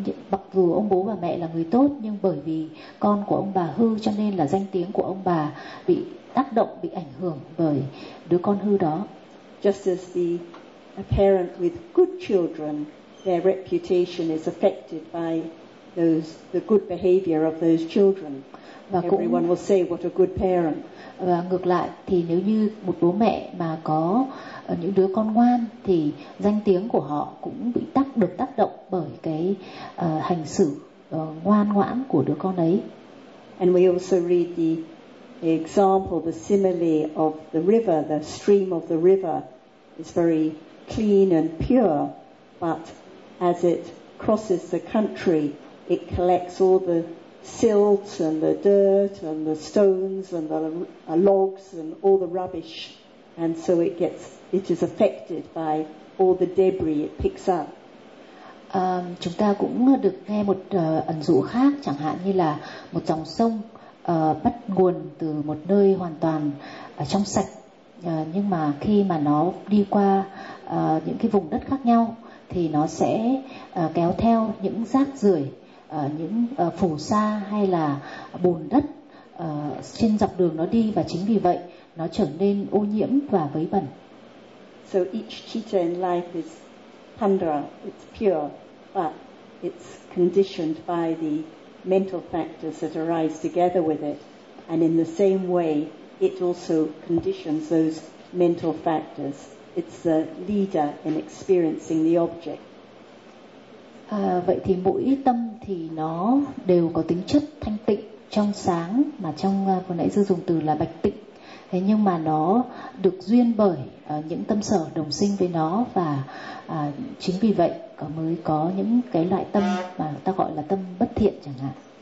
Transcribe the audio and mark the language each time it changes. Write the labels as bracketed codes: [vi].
[vi] Mặc dù ông bố bà mẹ là người tốt nhưng bởi vì con của ông bà hư cho nên là danh tiếng của ông bà bị tác động, bị ảnh hưởng bởi đứa con hư đó. [en] Just as the a parent with good children, their reputation is affected by those the good behavior of those children. [vi] Và cũng, [en] everyone will say what a good parent. [vi] Và ngược lại thì nếu như một bố mẹ mà có những đứa con ngoan thì danh tiếng của họ cũng bị tác động bởi cái hành xử ngoan ngoãn của đứa con ấy. [en] And we also read the example, the simile of the river, the stream of the river is very clean and pure, but as it crosses the country, it collects all the silt and the dirt and the stones and the logs and all the rubbish, and so it is affected by all the debris it picks up. [vi] Chúng ta cũng được nghe một ẩn dụ khác, chẳng hạn như là một dòng sông bắt nguồn từ một nơi hoàn toàn trong sạch, nhưng mà khi mà nó đi qua những cái vùng đất khác nhau thì nó sẽ kéo theo những rác rưởi, những phù sa hay là bùn đất trên dọc đường nó đi, và chính vì vậy nó trở nên ô nhiễm và vấy bẩn. [en] So each cheetah in life is tundra, it's pure, but it's conditioned by the mental factors that arise together with it, and in the same way it also conditions those mental factors. It's the leader in experiencing the object. [vi] Vậy thì mỗi tâm thì nó đều có tính chất thanh tịnh, trong sáng, mà trong vừa nãy sư dùng từ là bạch tịnh. Thế nhưng mà nó được duyên bởi những tâm sở đồng sinh với nó, và chính vì vậy mới có những cái loại tâm mà ta gọi là tâm bất thiện chẳng hạn.